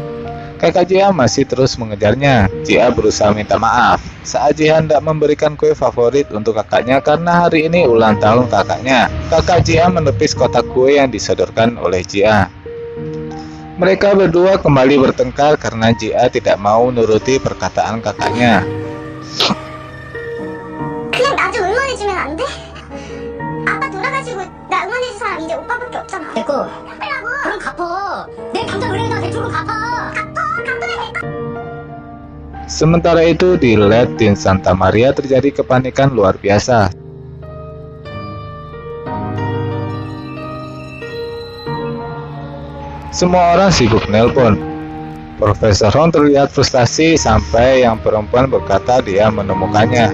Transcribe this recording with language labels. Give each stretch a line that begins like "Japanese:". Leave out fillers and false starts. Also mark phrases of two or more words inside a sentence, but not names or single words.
Indonesian: Kakak Jia masih terus mengejarnya. Jia berusaha minta maaf. Saat Jia hendak memberikan kue favorit untuk kakaknya karena hari ini ulang tahun kakaknya, kakak Jia menepis kotak kue yang disodorkan oleh Jia. Mereka berdua kembali bertengkar karena Jia tidak mau nuruti perkataan kakaknya.
Korean: 그냥 나 좀 응원해주면 안 돼? 아빠 돌아가시고 나 응원해줄 사람 이제 오빠밖에 없잖아. 됐고. 하라고. 그럼 갚어. 내 당장 은행에다 대출금 갚아.
Indonesian: Sementara itu di lab tim Santa Maria terjadi kepanikan luar biasa. Semua orang sibuk nelpon. Profesor Hong terlihat frustasi sampai yang perempuan berkata dia menemukannya.